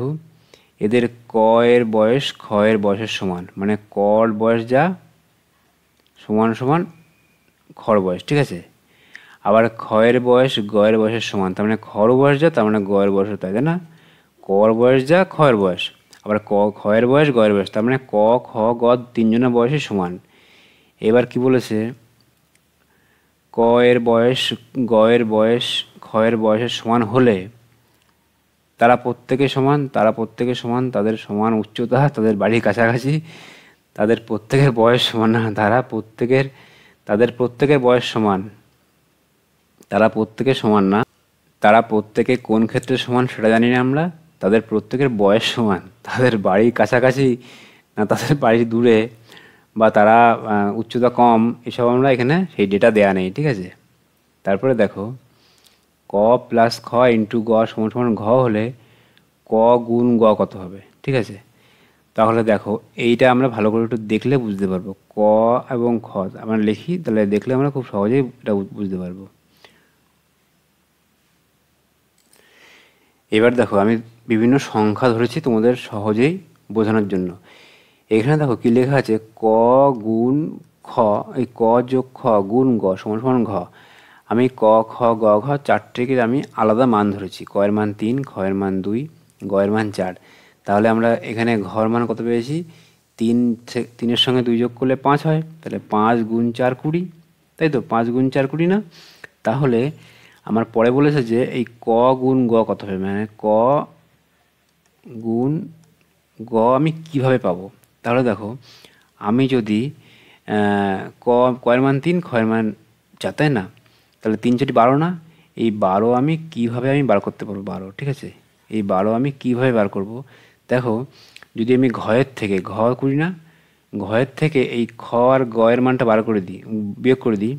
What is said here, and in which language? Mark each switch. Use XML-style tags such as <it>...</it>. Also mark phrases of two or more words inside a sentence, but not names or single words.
<bn>এদের ক এর বয়স খ এর বয়সের সমান, মানে কর বয়স যা সমান সমান খর বয়স, ঠিক আছে? আবার খ এর বয়স গ এর বয়সের সমান, তার মানে খর বয়স যা, তার মানে গ এর বয়স তাই, তাই না? কর বয়স যা খ এর বয়স, আবার খ এর বয়স গ এর বয়স, তার মানে ক খ গ 3জনের বয়সই সমান। এবার কি বলেছে? ক এর বয়স গ এর বয়স খ এর বয়সের সমান হলে তারা প্রত্যেকে সমান, তারা প্রত্যেকে সমান, তাদের সমান উচ্চতা, তাদের বাড়ির কাছাকাছি, তাদের প্রত্যেকের বয়স সমান না, তাদের প্রত্যেকের বয়স সমান, তারা প্রত্যেকে সমান না, তারা প্রত্যেকে কোন ক্ষেত্রে সমান সেটা জানি না আমরা। তাদের প্রত্যেকের বয়স সমান, তাদের বাড়ির কাছাকাছি না তাদের বাড়ি দূরে, বা তারা উচ্চতা কম, এসব আমরা এখানে সেই ডেটা দেয়া নেই, ঠিক আছে? তারপরে দেখো, ক প্লাস খ ইন্টু গ সমান সমান ঘ হলে ক গুণ গ কত হবে, ঠিক আছে? তাহলে দেখো, এইটা আমরা ভালো করে একটু দেখলে বুঝতে পারবো। ক এবং খ আমরা লিখি, তাহলে দেখলে আমরা খুব সহজেই এটা বুঝতে পারবো। এবার দেখো, আমি বিভিন্ন সংখ্যা ধরেছি তোমাদের সহজেই বোঝানোর জন্য। এখানে দেখো কি লেখা আছে, ক গুণ খ, এই ক যোগ খ গুণ গ সমান সমান ঘ। আমি ক খ গ ঘ চারটেকে আমি আলাদা মান ধরেছি। ক এর মান 3, খ এর মান 2, গ এর মান 4। তাহলে আমরা এখানে ঘর মান কত পেয়েছি? 3-এর সঙ্গে 2 যোগ করলে 5 হয়, তাহলে 5 গুণ 4 20, তাই তো? 5 গুণ 4 20 না? তাহলে আমার পরে বলেছে যে এই ক গুণ গ কত হবে, মানে ক গুণ গ আমি কিভাবে পাবো? তাহলে দেখো, আমি যদি ক এর মান 3, খ এর মান 4, তাই না? তাহলে 3 4 12 না? এই 12 আমি কিভাবে বার করতে পারবো? 12, ঠিক আছে? এই 12 আমি কিভাবে বার করব? দেখো, যদি আমি ঘয়ের থেকে ঘ করি না, ঘয়ের থেকে এই খ আর গ এর মানটা বার করে দিই, বিয়োগ করে দিই।</bn>